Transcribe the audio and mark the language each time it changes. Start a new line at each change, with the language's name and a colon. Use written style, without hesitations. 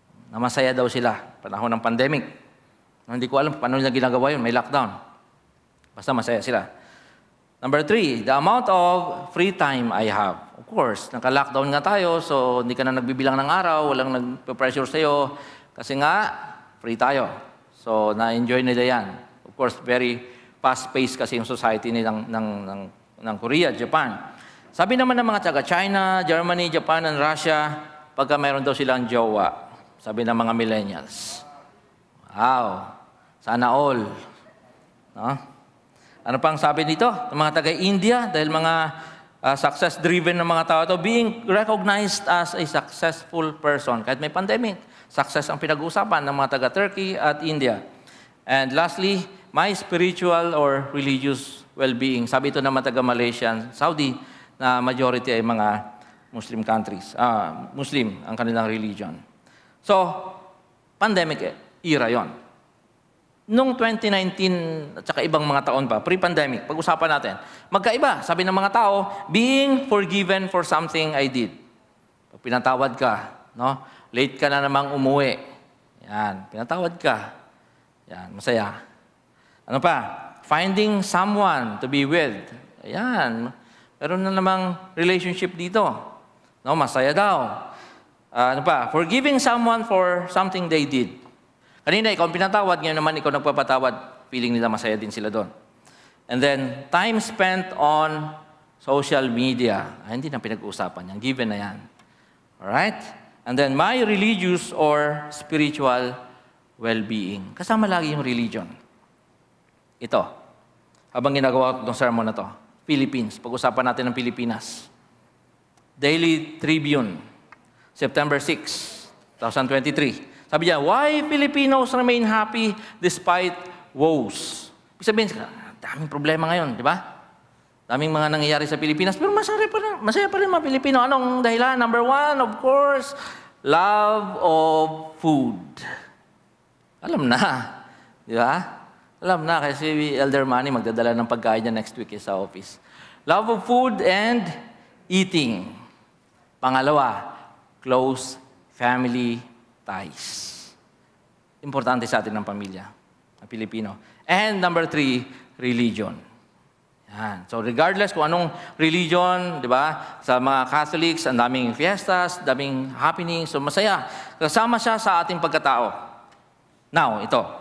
Filipino: Na masaya daw sila, panahon ng pandemic. Hindi ko alam paano nila ginagawa yun, may lockdown. Basta masaya sila.
English: Number 3, the amount of free time I have. Of course,
Filipino: naka-lockdown nga tayo, so hindi ka na nagbibilang ng araw, walang nagpe-pressure sa'yo. Kasi nga, free tayo. So, na-enjoy nila yan.
English: Of course, very fast-paced
Filipino: kasi yung
English: society ng Korea, Japan.
Filipino: Sabi naman ng mga taga-China, Germany, Japan, and Russia, pagka mayroon daw silang jowa, sabi ng mga millennials, wow, sana all. No? Ano pang sabi dito? Ng mga taga-India, dahil mga success-driven ng mga tao ito,
English: being recognized as a successful person.
Filipino: Kahit may pandemic, success ang pinag-uusapan ng mga taga-Turkey at India.
English: And lastly, my spiritual or religious well-being.
Filipino: Sabi ito ng mga taga-Malaysia, Saudi, na majority ay mga Muslim countries. Muslim ang kanilang religion. So, pandemic era yon. Noong 2019 at saka ibang mga taon pa, pre-pandemic, pag-usapan natin, magkaiba. Sabi ng mga tao,
English: being forgiven for something I did.
Filipino: Pag pinatawad ka, no? Late ka na namang umuwi. Yan, pinatawad ka. Yan, masaya. Ano pa?
English: Finding someone to be with.
Filipino: Ayan, meron na namang
English: relationship dito. No,
Filipino: masaya daw. Ano pa?
English: Forgiving someone for something they did.
Filipino: Kanina, ikaw ang pinatawad, ngayon naman ikaw nagpapatawad, feeling nila masaya din sila doon.
English: And then, time spent on social media.
Filipino: Hindi na pinag-uusapan yan.
English: Given na yan. Alright? And then, my religious or spiritual well-being.
Filipino: Kasama lagi yung religion. Ito. Habang ginagawa ko itong sermon na to. Philippines. Pag-usapan natin ng Pilipinas.
English: Daily Tribune. September 6, 2023.
Filipino: Sabi niya,
English: why Filipinos remain happy despite woes?
Filipino: Ibig sabihin, daming problema ngayon, di ba? Daming mga nangyayari sa Pilipinas, pero masaya pa rin mga Pilipino. Anong dahilan?
English: Number 1, of course, love of food.
Filipino: Alam na, di ba? Alam na, kasi si Elder Manny magdadala ng pagkain niya next week sa office.
English: Love of food and eating.
Filipino: Pangalawa,
English: close family ties.
Filipino: Importante sa atin ng pamilya, ng Pilipino.
English: And number 3, religion. Yan.
Filipino: So regardless kung anong religion, di ba? Sa mga Catholics, ang daming fiestas, daming happenings, so masaya. Kasama siya sa ating pagkatao. Now, ito.